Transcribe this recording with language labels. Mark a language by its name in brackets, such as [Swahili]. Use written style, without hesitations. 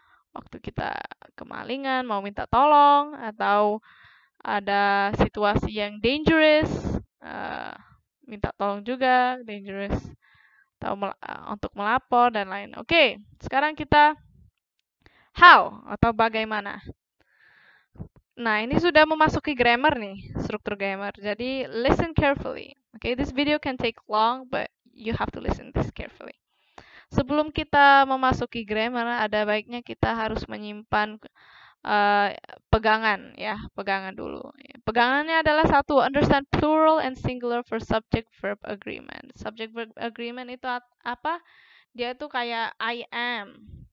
[Indonesian] Waktu kita kemalingan, mau minta tolong, atau ada situasi yang dangerous, minta tolong juga, dangerous, atau untuk melapor, dan lain. Oke, sekarang kita how, atau bagaimana. Nah, ini sudah memasuki grammar nih, struktur grammar. Jadi, [English] listen carefully. Okay, this video can take long, but you have to listen this carefully. [Indonesian] Sebelum kita memasuki grammar, ada baiknya kita harus menyimpan pegangan ya, pegangan dulu. Pegangannya adalah satu, [English] understand plural and singular for subject verb agreement. [Indonesian] Subject verb agreement itu apa? Dia tuh kayak [English] I am.